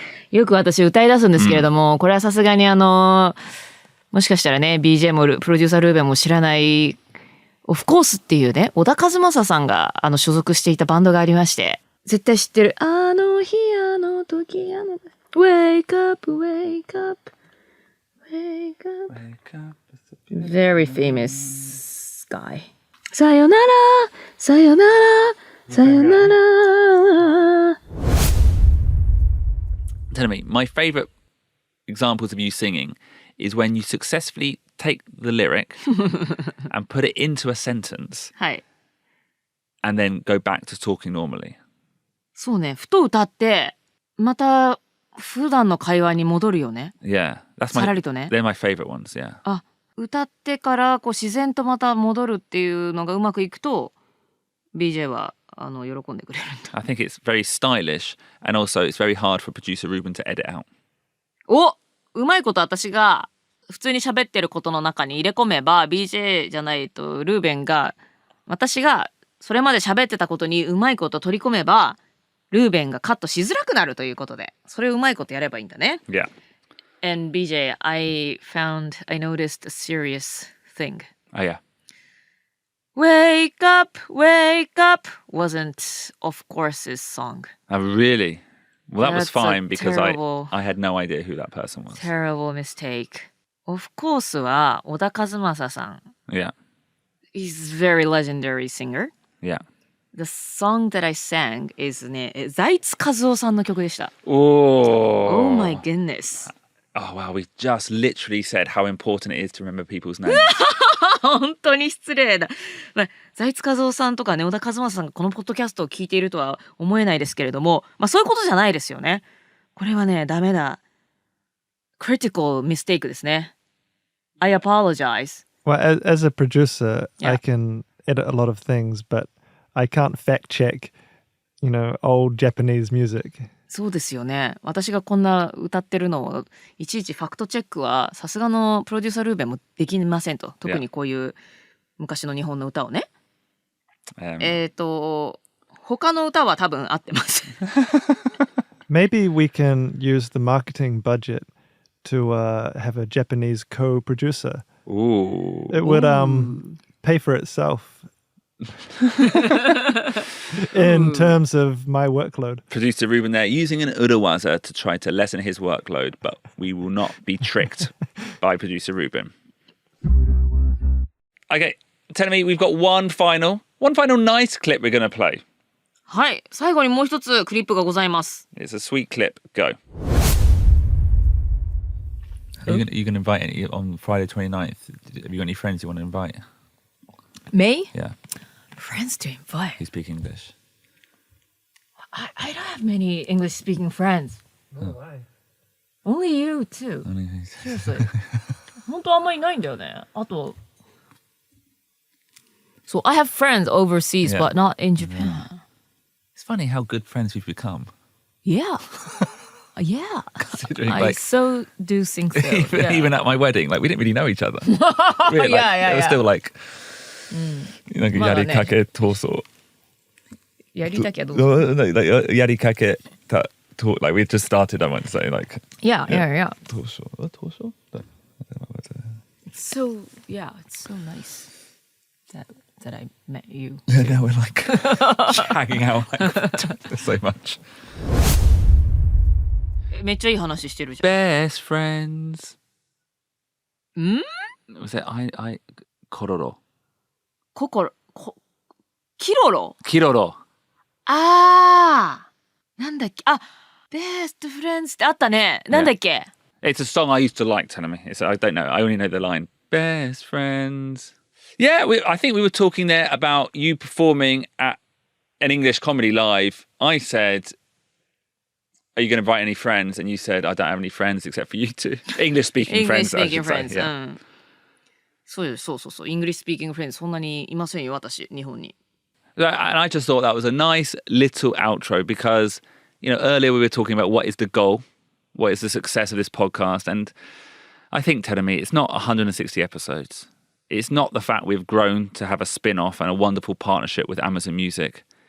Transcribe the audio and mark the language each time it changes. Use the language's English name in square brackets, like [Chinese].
[Japanese] よく私歌い出すんですけれども、これはさすがにもしかしたらね BJ もプロデューサールーベンも知らないオフコースっていうね小田和正さんが所属していたバンドがありまして絶対知ってるあの日あの時あの [English] Wake up wake up wake up very famous guy [Japanese] さよならさよならさよなら [English] Tell me, my favourite examples of you singing is when you successfully take the lyric and put it into a sentence [Japanese] はい [English] and then go back to talking normally. [Japanese] そうねふと歌ってまた普段の会話に戻るよね [English] Yeah, that's [Japanese] さらりとね [English] they're my favourite ones, yeah. [Japanese] あ歌ってからこう自然とまた戻るっていうのがうまくいくと BJ は喜んでくれるんだ [English] I think it's very stylish and also it's very hard for producer Ruben to edit out. [Japanese] うまいこと私が普通に喋ってることの中に入れ込めば BJ じゃないとルーベンが私がそれまで喋ってたことにうまいこと取り込めばルーベンがカットしづらくなるということでそれをうまいことやればいいんだね [English] Yeah. And BJ, I noticed a serious thing. Oh, yeah. Wake up wasn't of course's song. Oh, really? Well, that was That's fine a because terrible- I had no idea who that person was. Terrible mistake. [Japanese] Of course は小田和正さん。 [English] Yeah. He's a very legendary singer. Yeah. The song that I sang is [Japanese] ね、財津和夫さんの曲でした。 [English] Oh. Oh my goodness. Oh, wow. We just literally said how important it is to remember people's names. [Japanese] 本当に失礼だ。財津和夫さんとかね、小田和正さんがこのポッドキャストを聞いているとは思えないですけれども、そういうことじゃないですよね。これはね、ダメだ。 [English] critical mistake [Japanese] ですね。 [English] I apologize. Well, as a producer, Yeah. I can edit a lot of things, but I can't fact check, old Japanese music. [Japanese] そうですよね。私がこんな歌ってるのをいちいちファクトチェックはさすがのプロデューサールーベンもできませんと。特にこういう昔の日本の歌をね。他の歌は多分合ってます。 [English] Maybe we can use the marketing budget to have a Japanese co-producer. Ooh. It would pay for itself in terms of my workload. Producer Ruben there using an urawaza to try to lessen his workload, but we will not be tricked by producer Ruben. Okay, Terumi, we've got one final nice clip we're going to play. [Japanese] はい、最後にもう一つクリップがございます。 [English] It's a sweet clip. Go. Are you going to invite any on Friday 29th? Have you got any friends you want to invite? Me? Yeah. Friends to invite. Who speak English? I don't have many English speaking friends. No way. Only you too. Seriously. [Japanese] 本当あんまりいないんだよね。 [English] あと、So I have friends overseas, but not in Japan. It's funny how good friends we've become. Yeah. Yeah. Considering, I so do think so. Even at my wedding, we didn't really know each other. Really, it was still [Japanese] yari kake toso. やりたきゃどうぞ。 Yari kake ta to, [English] we just started, I might say, Yeah. Tosho. It's so nice that I met you. Now we're hanging out so much. [Japanese] めっちゃいい話してるじゃん。 [English] Best friends. Was it I kororo? [Japanese] キロロ [English] Kiroro. [Japanese] なんだっけBest Friends ってあったね。なんだっけ [English] It's a song I used to like, Terumi. I don't know. I only know the line. Best friends. Yeah, I think we were talking there about you performing at an English comedy live. I said, are you going to invite any friends? And you said, I don't have any friends except for you two. English-speaking friends, I should say. Yeah. [Japanese] そう。 [English] English speaking friends [Japanese] そんなにいませんよ、私、日本に。 [English] And I just thought that was a nice little outro because, earlier we were talking about what is the goal, what is the success of this podcast. And I think, Terumi, it's not 160 episodes. It's not the fact we've grown to have a spin-off and a wonderful partnership with Amazon Music.